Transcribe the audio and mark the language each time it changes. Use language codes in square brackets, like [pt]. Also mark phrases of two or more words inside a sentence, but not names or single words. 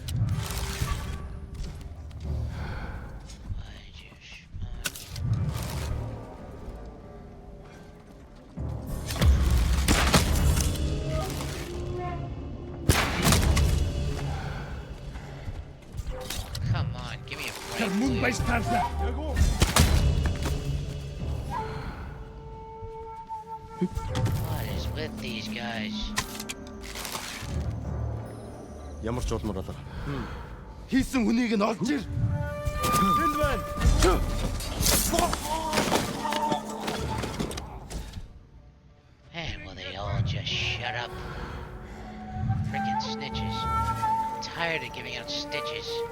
[en] Why'd you Come on, give me a break, please. What is with these guys? [mn] Ямар ч удмаар болоо. Хийсэн хүнийг нь олж ир. Тэнд байна. [en] Man, will they all just shut up? Frickin' snitches. I'm tired of giving out stitches.